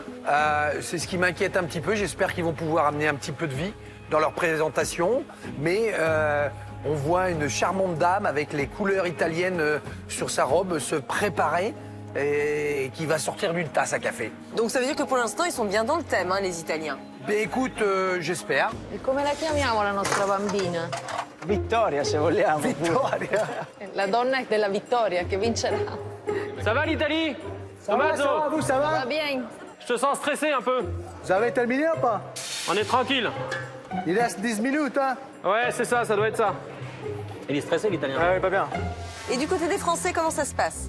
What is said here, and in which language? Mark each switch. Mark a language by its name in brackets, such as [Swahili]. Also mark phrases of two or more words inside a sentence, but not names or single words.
[French] C'est ce qui m'inquiète un petit peu. J'espère qu'ils vont pouvoir amener un petit peu de vie dans leur présentation, mais on voit une charmante dame avec les couleurs italiennes sur sa robe se préparer et qui va sortir d'une tasse à café. Donc ça veut dire que pour l'instant, ils sont bien dans le thème, hein, les Italiens. Ben écoute, j'espère. [Italian] E come la chiamiamo la nostra bambina? Vittoria, se vogliamo. Vittoria. La donna della vittoria che vincerà. [French] Ça va l'Italie? Tommaso, ça va, vous, ça va? Va bien. Je te sens stressé un peu. Vous avez terminé ou pas? On est tranquille. Il reste 10 minutes, hein? Ouais, c'est ça doit être ça. Il est stressé, l'Italien. Ouais, pas bien. Et du côté des Français, comment ça se passe?